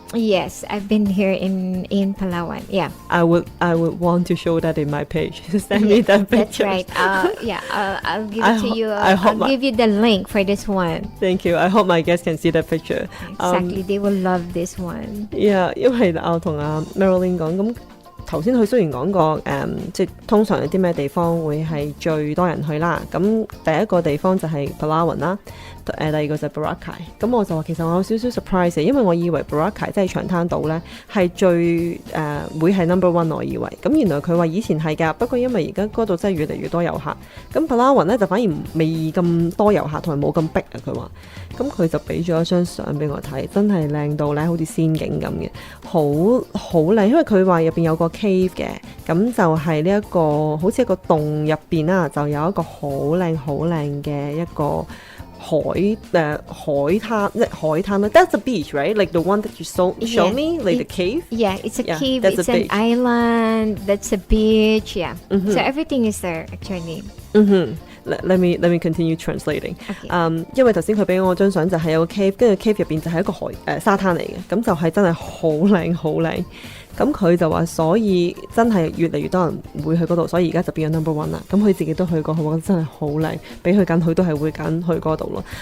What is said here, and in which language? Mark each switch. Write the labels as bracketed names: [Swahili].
[English] Yes, I've been here in Palawan. Yeah, I would want to show that in my page. Send me that that's picture. right. I'll give I it to ho- you. I hope I'll give you the link for this one. Thank you. I hope my guests can see that picture. Exactly, they will love this one. [Cantonese] Yeah， 因為我同阿 Marilyn 講咁。頭先佢雖然講過即係通常有啲咩地方會係最多人去啦。咁第一個地方就係 Palawan 啦，第二個就係 Boracay。咁我就話其實我有少少 surprise 嘅，因為我以為 Boracay 即係長灘島咧係最會係 number one， 我以為。咁原來佢話以前係㗎，不過因為而家嗰度真係越嚟越多遊客。咁 Palawan 咧就反而未咁多遊客同埋冇咁逼啊。佢話。咁佢就俾咗一張相俾我睇，真係靚到咧，好似仙境咁嘅，好靚。因為佢話入邊有個 cave 嘅，咁就係呢一個好似一個洞入邊啦，就有一個好靚嘅一個海灘，即係海灘啦。 [English] That's the beach, right? Like the one that you show me, like the cave. Yeah, it's a Yeah, cave. that's It's a an beach. island. That's a beach. Yeah. So everything is there actually. Let me continue translating. Okay. [Cantonese] 因為頭先佢俾我張相就係有個 cave， 跟住 cave 入邊就係一個沙灘嚟嘅，咁就係真係好靚。咁佢就話，所以真係越嚟越多人會去嗰度，所以而家就變咗 number one 啦。咁佢自己都去過，佢覺得真係好靚，俾佢揀佢都係會揀去嗰度咯。